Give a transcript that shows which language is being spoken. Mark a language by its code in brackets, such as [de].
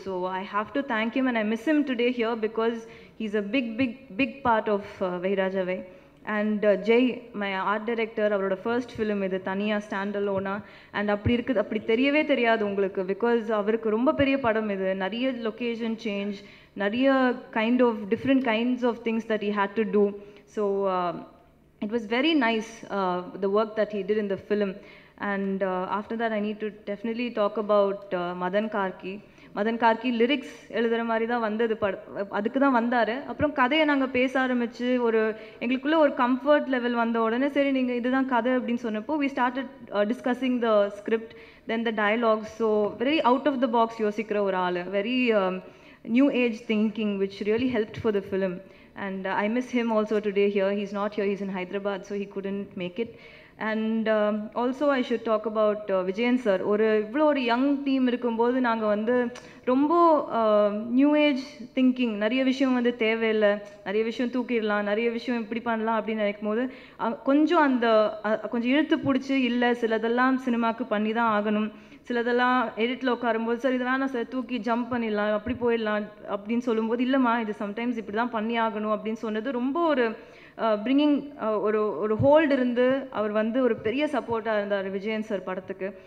[en] So I have to thank him and I miss him today here because he's a big part of வைராஜாவை. [ta] And Jai my art director அவரோட first film இது தனியாக ஸ்டாண்டலோனா. And அப்படி இருக்குது அப்படி தெரியவே தெரியாது உங்களுக்கு பிகாஸ் அவருக்கு ரொம்ப பெரிய படம் இது. [en] நிறைய location change நிறைய kind of different kinds of things that he had to do. So it was very nice the work that he did in the film. And after that I need to definitely talk about Madan Karki [ta] lyrics எழுதுகிற மாதிரி தான் வந்தது அதுக்கு தான் வந்தார். அப்புறம் கதையை நாங்கள் பேச ஆரம்பித்து ஒரு எங்களுக்குள்ளே ஒரு கம்ஃபர்ட் லெவல் வந்த உடனே சரி நீங்கள் இதுதான் கதை அப்படின்னு சொன்னப்போ [en] we started discussing the script then the dialogue. So very out of the box [ta] யோசிக்கிற ஒரு ஆள் [en] very new age thinking which really helped for the film. And I miss him also today here. He's not here, he's in Hyderabad, so he couldn't make it. And also I should talk about Vijayan sir. [ta] இவ்வளோ ஒரு young team இருக்கும்போது நாங்கள் வந்து ரொம்ப new age thinking நிறைய விஷயம் வந்து தேவையில்லை நிறைய விஷயம் தூக்கிடலாம் நிறைய விஷயம் இப்படி பண்ணலாம் அப்படின்னு நினைக்கும் போது கொஞ்சம் இழுத்து பிடிச்சி இல்லை சிலதெல்லாம் சினிமாவுக்கு பண்ணி தான் ஆகணும் சிலதெல்லாம் எடிட்டில் உட்காரும்போது சார் இது வேணாம் சார் தூக்கி ஜம்ப் பண்ணிடலாம் அப்படி போயிடலாம் அப்படின்னு சொல்லும்போது இல்லைம்மா இது சம்டைம்ஸ் இப்படி தான் பண்ணி ஆகணும் அப்படின்னு சொன்னது ரொம்ப ஒரு பிரிங்கிங் ஒரு ஹோல்டு இருந்து அவர் வந்து ஒரு பெரிய சப்போர்ட்டாக இருந்தார் விஜயன் சார் படத்துக்கு.